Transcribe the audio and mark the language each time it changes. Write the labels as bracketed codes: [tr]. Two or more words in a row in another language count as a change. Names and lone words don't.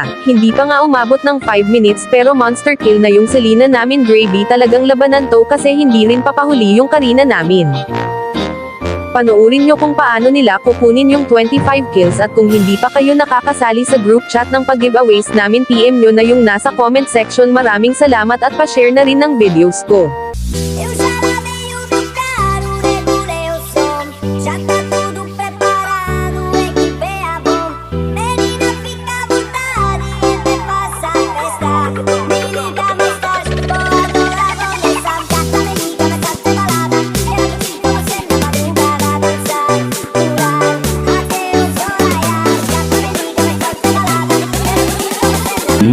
[tl] Hindi pa nga umabot ng 5 minutes pero [en] monster kill [tl] na yung Selena namin Gravy talagang labanan to kasi hindi rin papahuli yung Karina namin. Panoorin nyo kung paano nila kukunin yung 25 kills at kung hindi pa kayo nakakasali sa [en] group chat [tl] ng pag-giveaways namin PM nyo na yung nasa [en] comment section. [tl] Maraming salamat at pa-share na rin ng videos ko. [pt] Eu já lavei o meu carro, regulei o som. Já tá tudo preparado, equipei a bomba. Menina, fica à vontade, até passa a festa. Me liga mais tarde, vou adorar começar. Já tá me liga mais tarde, tem balada. Quero curtir com você na madrugada, dançar, pular, até o sol raiar. Já tá me liga mais tarde, tem balada. Quero curtir com você na